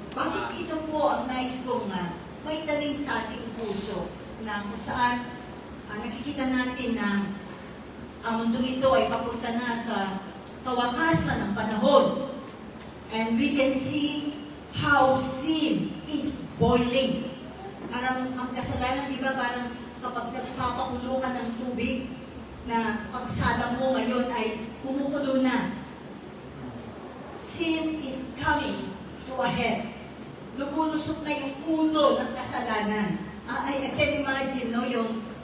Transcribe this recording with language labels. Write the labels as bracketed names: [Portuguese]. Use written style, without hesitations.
[Filipino] Bakit ito po ang nais kong may tanim sa ating puso na kung saan nakikita natin na ang mundong ito ay papunta na sa kawakasan ng panahon. [English] And we can see how sin is boiling. [Filipino] Parang ang kasalanan, di ba, parang kapag nagpapakulo ka ng tubig, na pagsalang mo ngayon ay kumukulo na. [English] Sin is coming to a head. [Filipino] Lumulusok na yung ulo ng kasalanan. [English] I can imagine, no, yung